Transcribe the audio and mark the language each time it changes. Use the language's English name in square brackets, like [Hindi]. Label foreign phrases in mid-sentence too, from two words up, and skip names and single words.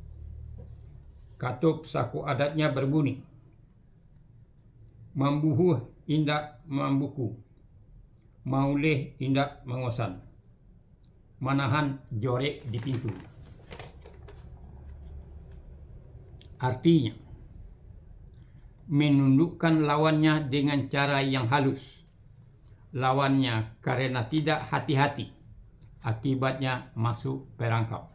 [Indonesian] Katup saku adatnya berbunyi, [Minangkabau] mambuhuh indak mambuku, mauleh indak mengosan, manahan jorek di pintu. [Indonesian] Artinya, menundukkan lawannya dengan cara yang halus. Lawannya karena tidak hati-hati, akibatnya masuk perangkap.